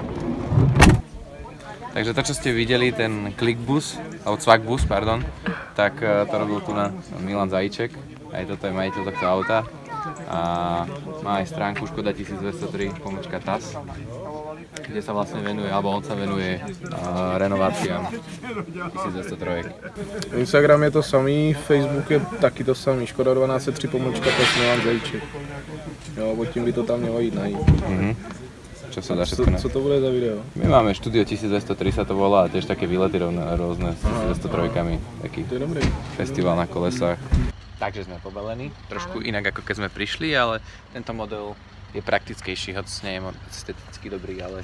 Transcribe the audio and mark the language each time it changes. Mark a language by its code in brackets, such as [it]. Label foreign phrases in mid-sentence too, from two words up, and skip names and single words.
[sk] Takže to, čo ste videli, ten Clickbus, alebo Cvakbus, pardon, tak to robil tu na Milan Zajíček. Aj toto je majiteľ tohto auta. A má aj stránku Škoda 1203-TAS, kde sa vlastne venuje, alebo on sa venuje renováciám 1203. [cs] Instagram je to samý, Facebook je taky to samý, Škoda 1203-TAS Milan Zajíček. Jo, pod tím by to tam mělo jít najít. [sk] Čo sa dá všetko [cs] Co to bude za video? [sk] My máme štúdio 1203 sa to volá, tiež také výlety rôzne s 1203-kami, taký festival na kolesách. Takže sme pobelení, trošku inak ako keď sme prišli, ale tento model je praktickejší, hoď nie je esteticky dobrý, ale...